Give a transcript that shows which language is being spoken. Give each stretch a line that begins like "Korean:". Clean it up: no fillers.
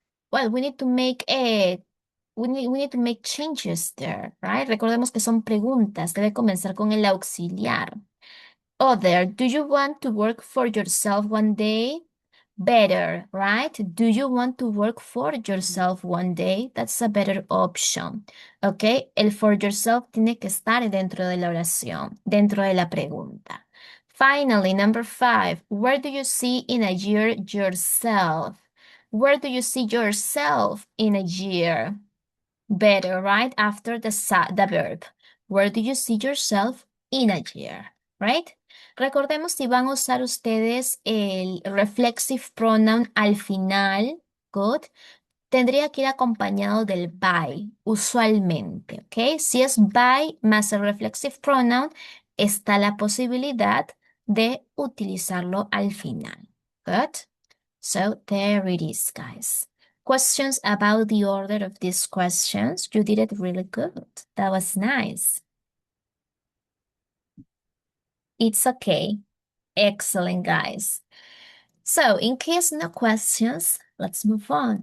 English: Well, we need to make we need to make changes there, right?
Spanish: Recordemos que son preguntas, debe comenzar con el auxiliar.
English: Other, do you want to work for yourself one day? Better, right? Do you want to work for yourself one day? That's a better option. Okay,
Spanish: el for yourself tiene que estar dentro de la oración, dentro de la pregunta.
English: Finally, number five, where do you see in a year yourself? Where do you see yourself in a year? Better, right? After the verb. Where do you see yourself in a year? Right?
Spanish: Recordemos si van a usar ustedes el reflexive pronoun al final,
English: good,
Spanish: tendría que ir acompañado del by, usualmente, ¿ok? Si es by más el reflexive pronoun, está la posibilidad de utilizarlo al final,
English: good? So there it is, guys. Questions about the order of these questions? You did it really good. That was nice. It's okay. Excellent, guys. So in case no questions, let's move on.